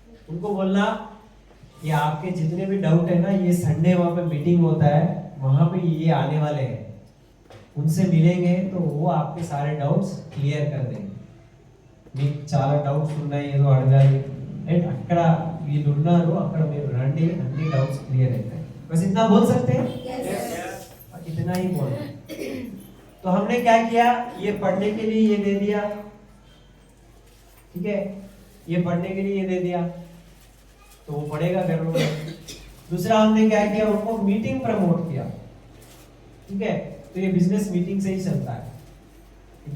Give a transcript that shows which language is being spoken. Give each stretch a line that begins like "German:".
Hindi: उनको बोलना ये आपके जितने भी डाउट है ना, ये संडे वहां पे मीटिंग होता है, वहां पे ये आने वाले हैं, उनसे मिलेंगे तो वो आपके सारे डाउट्स क्लियर कर देंगे।
Telugu: మీకు చాలా డౌట్స్ ఉన్నాయి, ఏదో అడగాలి రైట్, అక్కడ వీళ్ళు ఉన్నారు, అక్కడ మీరు రండి, అన్ని డౌట్స్ క్లిयर అవుతాయి।
Hindi: बस इतना बोल सकते हैं? yes. इतना ही बोलना। तो हमने क्या किया, ये पढ़ने के लिए ये दे दिया, ठीक है, ये पढ़ने के लिए ये दे दिया तो वो पढ़ेगा घर में। दूसरा हमने क्या किया, उनको मीटिंग प्रमोट किया, ठीक है, तो ये बिजनेस मीटिंग से ही चलता है।